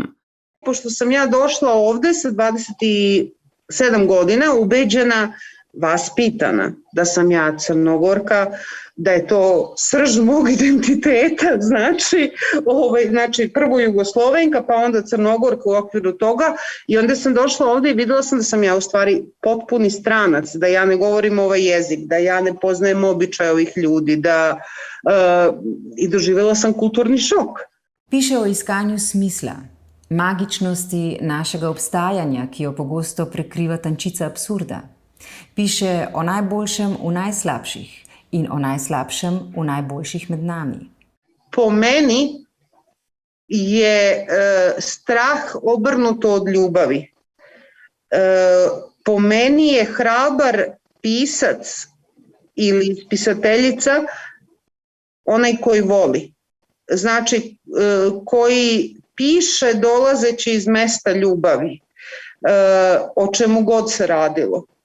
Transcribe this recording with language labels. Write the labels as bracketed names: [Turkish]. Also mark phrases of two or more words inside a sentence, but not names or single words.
[Serbian] Pošto sam ja došla ovde sa 27 godina, ubeđena, vaspitana, da sam ja Crnogorka, da je to srž mog identiteta, znači prvo Jugoslovenka, pa onda Crnogorka u okviru toga i onda sam došla ovde i videla sam da sam ja u stvari potpuni stranac, da ja ne govorim ovaj jezik, da ja ne poznajem običaje ovih ljudi, i doživela sam kulturni šok. [Slovenian] Piše o iskanju smisla, magičnosti našega obstajanja, ki jo pogosto prekriva tančica absurda. Piše o najboljšem v najslabših in o najslabšem v najboljših med nami. [Serbian] Po meni je strah obrnuto od ljubavi. Po meni je hrabar pisac ili pisateljica onaj koji voli. Znači, koji piše dolazeći iz mesta ljubavi, o čemu god se radilo.